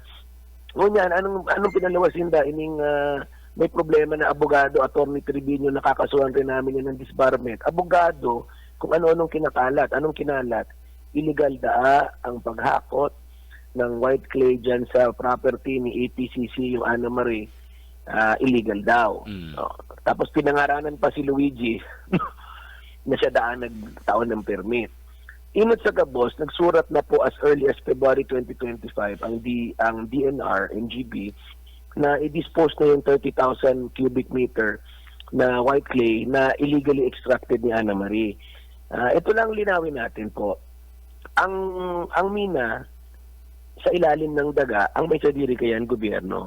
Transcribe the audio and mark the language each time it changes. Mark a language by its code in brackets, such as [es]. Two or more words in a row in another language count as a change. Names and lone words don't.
[bik] Ngunyan, [tl] anong pinalawas Sinda? May problema na abogado, Attorney Tribunio, nakakasuhan rin namin yan ng disbarment. Abogado, kung ano-anong kinakalat. Anong kinalat? Illegal ang paghakot ng [en] white clay [tl] dyan sa property ni APCC, yung Ana Marie. Illegal daw. Tapos pinangaranan pa si Luigi na siya nagtaon ng permit. [bik] Inot sa Gabos, nagsurat [tl] na po [en] as early as February 2025 [tl] ang DNR, NGB, na i-dispose na yung 30,000 cubic meter na [en] white clay [tl] na [en] illegally extracted [tl] ni Ana Marie. Ito lang linawin natin po. Ang mina sa ilalim ng daga, ang [bik] may sadiri kayan gobyerno.